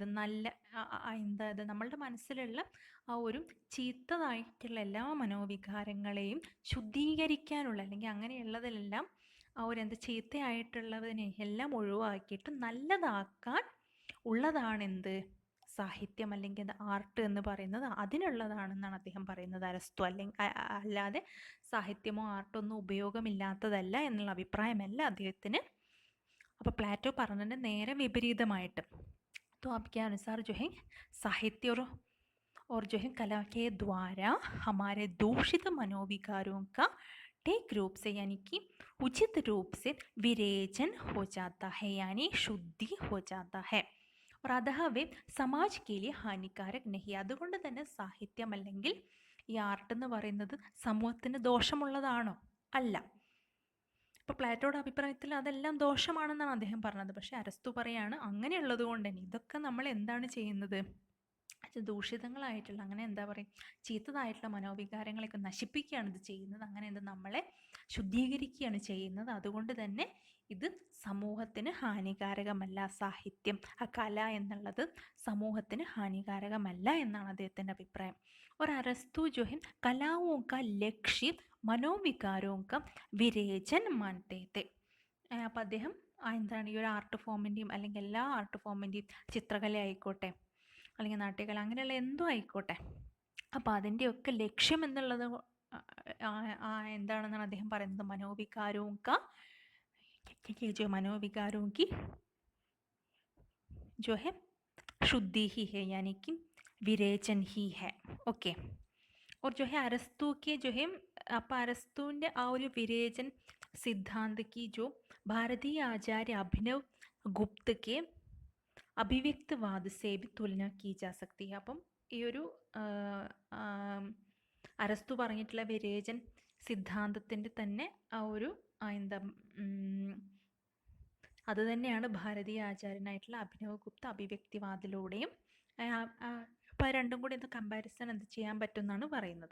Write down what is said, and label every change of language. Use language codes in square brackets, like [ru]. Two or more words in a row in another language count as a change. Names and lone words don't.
[ml] നല്ല ഇത് നമ്മളുടെ മനസ്സിലുള്ള ആ ഒരു ചീത്തതായിട്ടുള്ള എല്ലാ മനോവികാരങ്ങളെയും ശുദ്ധീകരിക്കാനുള്ള അല്ലെങ്കിൽ അങ്ങനെയുള്ളതിലെല്ലാം ആ ഒരു ചീത്തയായിട്ടുള്ളതിനെ എല്ലാം ഒഴിവാക്കിയിട്ട് നല്ലതാക്കാൻ ഉള്ളതാണെന്ത് സാഹിത്യം അല്ലെങ്കിൽ ആർട്ട് എന്ന് പറയുന്നത് അതിനുള്ളതാണെന്നാണ് അദ്ദേഹം പറയുന്നത്, അരസ്തു. അല്ലാതെ സാഹിത്യമോ ആർട്ടോ ഒന്നും ഉപയോഗമില്ലാത്തതല്ല എന്നുള്ള അഭിപ്രായമല്ല അദ്ദേഹത്തിന്. അപ്പോൾ പ്ലാറ്റോ പറഞ്ഞതിന് നേരെ വിപരീതമായിട്ട്, [hi] तो आपके अनुसार जो है साहित्य और जो है कला के द्वारा हमारे दूषित मनोविकारों का ठीक रूप से यानी कि उचित रूप से विरेचन हो जाता है, यानी शुद्धि हो जाता है. और अतः वे समाज के लिए हानिकारक नहीं. [ml] അതുകൊണ്ട് തന്നെ സാഹിത്യം അല്ലെങ്കിൽ ഈ ആർട്ട് എന്ന് പറയുന്നത് സമൂഹത്തിന് ദോഷമുള്ളതാണോ? അല്ല. ഇപ്പോൾ പ്ലാറ്റോയുടെ അഭിപ്രായത്തിൽ അതെല്ലാം ദോഷമാണെന്നാണ് അദ്ദേഹം പറഞ്ഞത്. പക്ഷേ അരസ്തു പറയാണ് അങ്ങനെയുള്ളത് കൊണ്ട് തന്നെ ഇതൊക്കെ നമ്മൾ എന്താണ് ചെയ്യുന്നത്, ദൂഷിതങ്ങളായിട്ടുള്ള, അങ്ങനെ എന്താ പറയുക, ചീത്തതായിട്ടുള്ള മനോവികാരങ്ങളൊക്കെ നശിപ്പിക്കുകയാണ് ഇത് ചെയ്യുന്നത്. അങ്ങനെ എന്ത് നമ്മളെ ശുദ്ധീകരിക്കുകയാണ് ചെയ്യുന്നത്. അതുകൊണ്ട് തന്നെ ഇത് സമൂഹത്തിന് ഹാനികാരകമല്ല. സാഹിത്യം, ആ കല എന്നുള്ളത് സമൂഹത്തിന് ഹാനികാരകമല്ല എന്നാണ് അദ്ദേഹത്തിൻ്റെ അഭിപ്രായം. [hi] और अरस्तु जो है कलाओं का लक्ष्य मनोविकारों का विरेचन मानते थे. [ml] അപ്പം അദ്ദേഹം എന്താണ് ഈ ഒരു ആർട്ട് ഫോമിൻ്റെയും അല്ലെങ്കിൽ എല്ലാ ആർട്ട് ഫോമിൻ്റെയും, ചിത്രകല ആയിക്കോട്ടെ അല്ലെങ്കിൽ നാട്യകല, അങ്ങനെയുള്ള എന്തോ ആയിക്കോട്ടെ, അപ്പോൾ അതിൻ്റെയൊക്കെ ലക്ഷ്യം എന്നുള്ളത് എന്താണെന്നാണ് അദ്ദേഹം പറയുന്നത്, [hi] मनोविकारों का जो मनोविकारों की जो है शुद्धि ही है, यानी कि विरेचन ही है. ओके. और जो है अरस्तु के जो है, [ml] അപ്പോൾ അരസ്തുവിൻ്റെ ആ ഒരു വിരേചൻ സിദ്ധാന്ത [hi] की जो भारतीय आचार्य अभिनव गुप्त के अभिव्यक्तवाद से भी तुलना की जा सकती है. [ml] അപ്പം ഈ ഒരു അരസ്തു പറഞ്ഞിട്ടുള്ള വിരേചൻ സിദ്ധാന്തത്തിൻ്റെ തന്നെ ആ ഒരു എന്താ അത് തന്നെയാണ് ഭാരതീയ ആചാര്യനായിട്ടുള്ള അഭിനവ് ഗുപ്ത അഭിവ്യക്തിവാദിലൂടെയും, അപ്പോൾ രണ്ടും കൂടി ഒന്ന് കമ്പാരിസൺ എന്ത് ചെയ്യാൻ പറ്റും എന്നാണ് പറയുന്നത്.